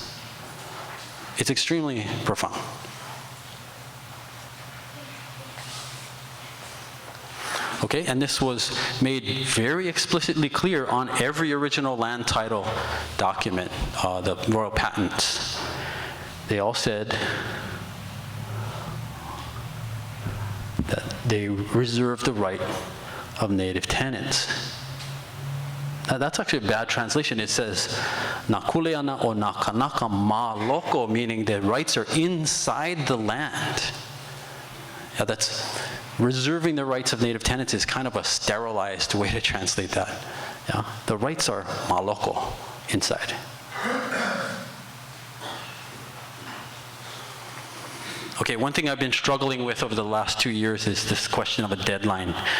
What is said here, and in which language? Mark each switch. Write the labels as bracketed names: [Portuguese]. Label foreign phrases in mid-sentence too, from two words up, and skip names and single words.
[English] It's extremely profound. Okay, and this was made very explicitly clear on every original land title document, the royal patents. They all said that they reserve the right of native tenants. Now, that's actually a bad translation. It says, [Hawaiian] "Na kuleana o na kanaka ma loko," [English] meaning the rights are inside the land. Yeah, that's reserving the rights of native tenants is kind of a sterilized way to translate that. Yeah, the rights are [Hawaiian] ma loko, [English] inside. Okay, one thing I've been struggling with over the last 2 years is this question of a deadline.